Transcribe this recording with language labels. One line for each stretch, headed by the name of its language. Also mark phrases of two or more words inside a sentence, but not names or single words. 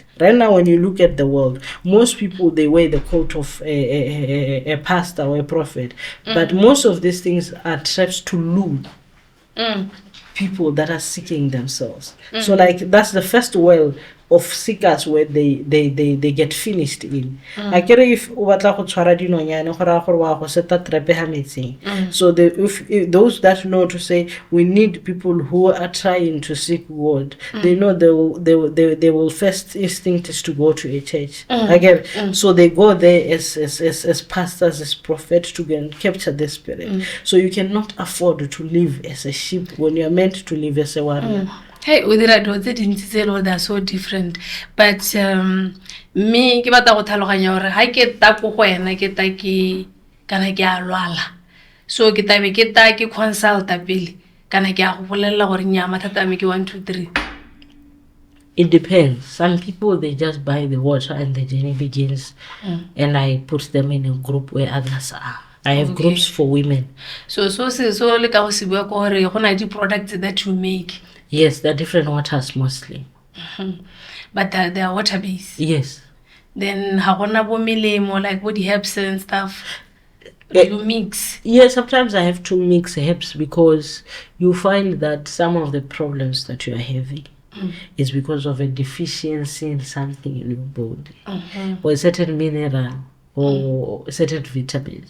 English: Right now, when you look at the world, most people, they wear the coat of a pastor or a prophet, but most of these things are traps to lure people that are seeking themselves. So like that's the first well of seekers where they get finished in. I care if
Tswana: o batla go tshwara dinonyane go ra gore wa go seta trepe ha metsing.
English: So if those that know to say we need people who are trying to seek God, they know they will first instinct is to go to a church. Again, so they go there as pastors, as prophets to go and capture the spirit. So you cannot afford to live as a sheep when you are meant to live as a warrior. Hey, with that, they're so different. But me,
Tswana: ke batla go tlhaloganya gore ha ke ta go wena ke ta ke kana ke a lwala. So ke ta be ke ta ke consulta pele kana ke a go bolella gore nya mathata me ke 1 2 3.
English: It depends. Some people, they just buy the water and the journey begins, and I put them in a group where others are. I have groups for women.
Tswana: So le ka go se bua go gore go na di
English: products that you make. Yes, they're different waters mostly. But they are water based. Yes.
Tswana: Then ha gona bo melemo
English: like body herbs and stuff. You mix. Yes, sometimes I have to mix herbs because you find that some of the problems that you are having is because of a deficiency in something in your body or a certain mineral or certain vitamins.